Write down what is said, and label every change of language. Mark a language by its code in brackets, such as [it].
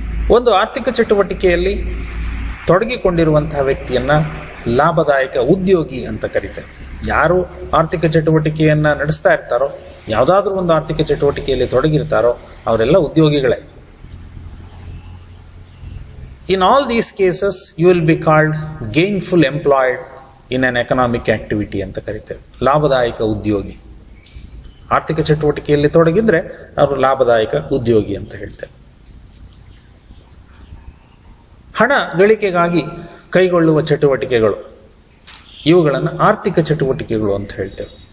[kn] ಒಂದು ಆರ್ಥಿಕ ಚಟುವಟಿಕೆಯಲ್ಲಿ ತೊಡಗಿಕೊಂಡಿರುವಂತಹ ವ್ಯಕ್ತಿಯನ್ನು ಲಾಭದಾಯಕ ಉದ್ಯೋಗಿ ಅಂತ ಕರೀತೇವೆ. ಯಾರು ಆರ್ಥಿಕ ಚಟುವಟಿಕೆಯನ್ನು ನಡೆಸ್ತಾ ಇರ್ತಾರೋ, ಯಾವುದಾದ್ರೂ ಒಂದು ಆರ್ಥಿಕ ಚಟುವಟಿಕೆಯಲ್ಲಿ ತೊಡಗಿರ್ತಾರೋ ಅವರೆಲ್ಲ ಉದ್ಯೋಗಿಗಳೇ. [en] In all these cases, you will be called gainful employed in an economic activity [kn] ಅಂತ ಕರಿತೇವೆ. ಲಾಭದಾಯಕ ಉದ್ಯೋಗಿ, ಆರ್ಥಿಕ ಚಟುವಟಿಕೆಯಲ್ಲಿ ತೊಡಗಿದ್ರೆ ಅವರು ಲಾಭದಾಯಕ ಉದ್ಯೋಗಿ ಅಂತ ಹೇಳ್ತೇವೆ. ಹಣ ಗಳಿಕೆಗಾಗಿ ಕೈಗೊಳ್ಳುವ ಚಟುವಟಿಕೆಗಳು, ಇವುಗಳನ್ನು ಆರ್ಥಿಕ ಚಟುವಟಿಕೆಗಳು ಅಂತ ಹೇಳ್ತೇವೆ.